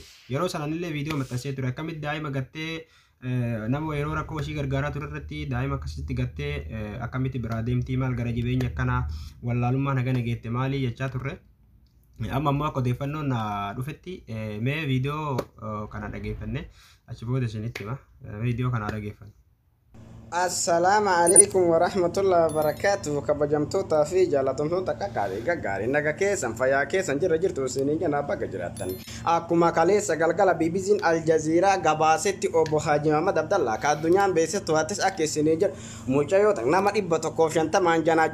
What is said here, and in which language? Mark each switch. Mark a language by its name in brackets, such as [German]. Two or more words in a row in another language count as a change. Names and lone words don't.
[Oromo] Yeroo sananillee viidiyoo maxxansee ture akkamitti daa'ima gattee nama yeroo rakkoo ishii gargaaraa ture irratti daa'ima akkasitti gattee akkamitti biraa deemtii maal gara jibeenya akkanaa wallaalummaan hagana geette maalii jechaa turre. Amma ammoo akka odeeffannoon dhufetti mee viidiyoo kana dhageeffanne achi booda isinitti hima viidiyoo kana dhageeffanne. [Arabic] السلام عليكم ورحمة الله وبركاته. [Oromo] Kabajamtoota fi jaalatamtoota gaggaari naga keessan fayyaa keessan jirtu isinii jana bakka jiraattan. Akkuma kaleessa galgala BBC'n Al Jazeera gabaasetti obbo Haji Muhammad Abdallah ka addunyaan beeksistu hattis akka isinii jedhu mucayyoota nama 150